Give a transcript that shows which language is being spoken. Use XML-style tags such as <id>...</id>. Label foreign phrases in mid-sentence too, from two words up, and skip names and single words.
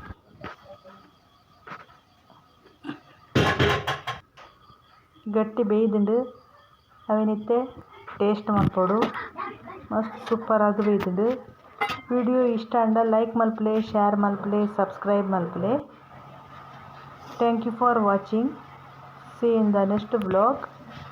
<tcy>ಗಟ್ಟಿ ಬೇಯ್ದುಂಡು ಅವೇನಿತ್ತೆ ಟೇಸ್ಟ್ ಮಲ್ಪೊಡು. ಮಸ್ತ್ ಸೂಪರ್ ಆಗಿ ಬೇಯ್ದುಂಡು. ವಿಡಿಯೋ ಇಷ್ಟ ಅಂಡ ಲೈಕ್ ಮಲ್ಪಲೆ, ಶೇರ್ ಮಲ್ಪಲೆ, ಸಬ್ಸ್ಕ್ರೈಬ್ ಮಲ್ಪಲೆ.</tcy> <en>Thank you for watching. See you in the next vlog.</en>